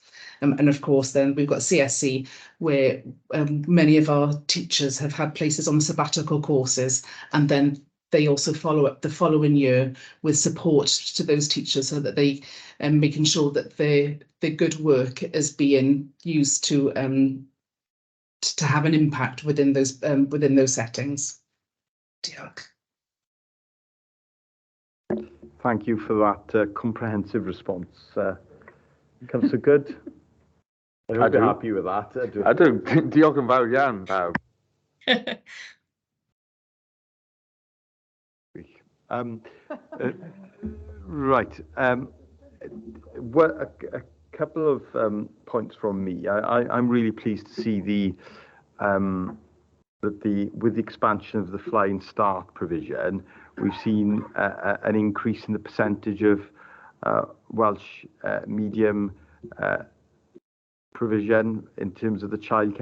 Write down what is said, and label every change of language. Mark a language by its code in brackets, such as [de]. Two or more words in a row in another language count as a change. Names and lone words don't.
[en] And of course, then we've got CSC, where many of our teachers have had places on sabbatical courses, and then they also follow up the following year with support to those teachers so that they making sure that their good work is being used to have an impact within those settings. Diolch. Thank you for that comprehensive response. Councillor Good? I hope you're happy with that. I do. [cy] Diolch yn fawr iawn, pawb. [en] Right. Well, a couple of points from me. I'm really pleased to see with the expansion of the Flying Start provision, we've seen an increase in the percentage of Welsh medium provision in terms of the childcare.